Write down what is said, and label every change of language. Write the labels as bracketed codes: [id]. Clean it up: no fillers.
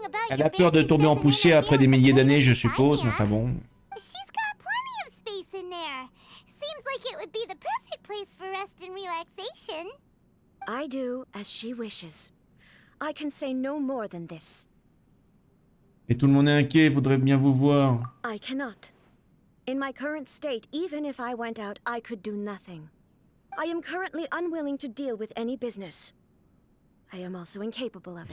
[fr] Elle a peur de tomber en poussière après des milliers d'années, je suppose, mais enfin bon. [en] She's got plenty of space in there. Seems like it would be the perfect place for rest and relaxation. I do as she wishes. I can say no more than this. [fr] Et tout le monde est inquiet, faudrait bien vous voir. [en] I cannot. In my current state, even if I went out, I could do nothing. I am currently unwilling to deal with any business. I am also incapable of it.